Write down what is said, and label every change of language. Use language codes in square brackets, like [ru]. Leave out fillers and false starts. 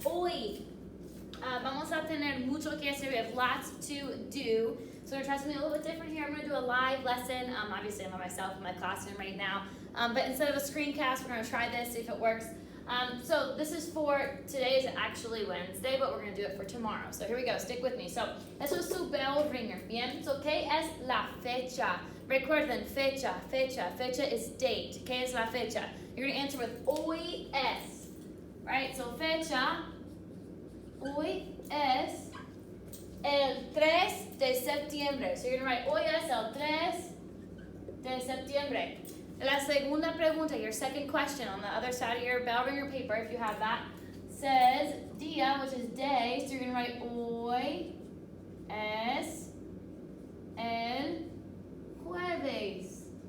[es] Hoy vamos a tener mucho que hacer. We have lots to do. [en] So we're going to try something a little bit different here. I'm going to do a live lesson. Obviously, I'm by myself in my classroom right now. But instead of a screencast, we're going to try this, see if it works. So this is for, today is actually Wednesday, but we're going to do it for tomorrow. So here we go, stick with me. [es] So, eso es su bell ringer, bien? So, ¿qué es la fecha? Recuerden, fecha is date. ¿Qué es la fecha? [en] You're going to answer with hoy es, right? [es] So, fecha, hoy es el 3 de septiembre. [en] So, you're going to write, hoy es el 3 de septiembre. La segunda pregunta, your second question on the other side of your bell ringer paper, if you have that, says día, which is day. So you're going to write hoy es el jueves.